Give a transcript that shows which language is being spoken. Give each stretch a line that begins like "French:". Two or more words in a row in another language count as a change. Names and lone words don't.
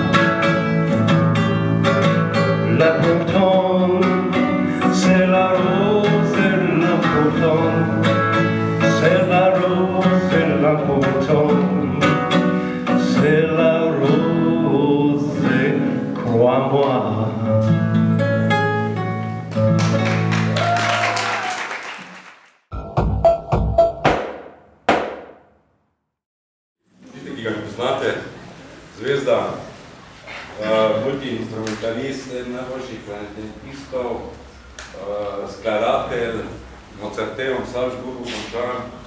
French: L'important, c'est la rose et l'important, c'est la rose et l'important, c'est la rose et crois-moi.
Slovenian: Tisti, ki ga ne poznate, zvezda, multi-instrumentalist, eden najboljših klarinetistov, skladatelj, Mozarteum, Salzburgu končan.